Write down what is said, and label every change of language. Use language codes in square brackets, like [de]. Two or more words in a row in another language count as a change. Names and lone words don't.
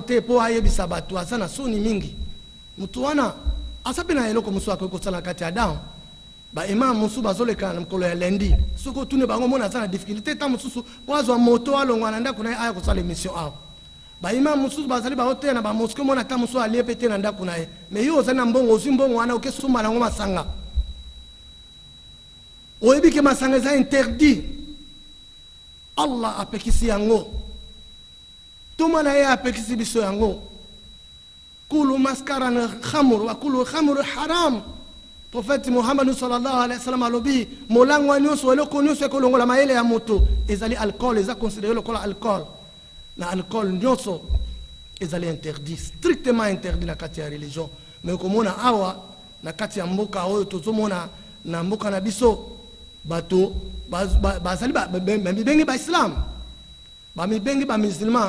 [ln] te po ayebisa bato aza na soni mingi mutu wana aza mpe na eloko mosusu akoki kosala na kati ya dawa baimam mosusu bazoleka na mokolo ya lendi soki otune bango mona aza na difficulté ta mosusu po azwa moto alongwa na ndako na ye aya kosala émission awa baimam mosusu bazali baoteya na bamoske mona ata mosusu alie mpe te na ndako na ye mais yo ozali na mbongo ozwi mbongo wana okesomba nango masanga oyebi ke masanga eza interdit Allah apekisi yango toma na ye apekisi biso yango [ar] كل مسكر خمر وكل خمر حرام [ln] prophète Muhammad [ar] صلى الله عليه وسلم [ln] alobi molango nyonso eloko nyonso ekolongola mayele ya moto ezali alcool eza considéré lokola alcool na alcool nyonso ezali interdit [fr] strictement interdit [ln] na kati ya religion mais komona awa na kati ya mboka oyo tozomona na mboka na biso bato bazali bamibengi ba islam bamibengi ba musulman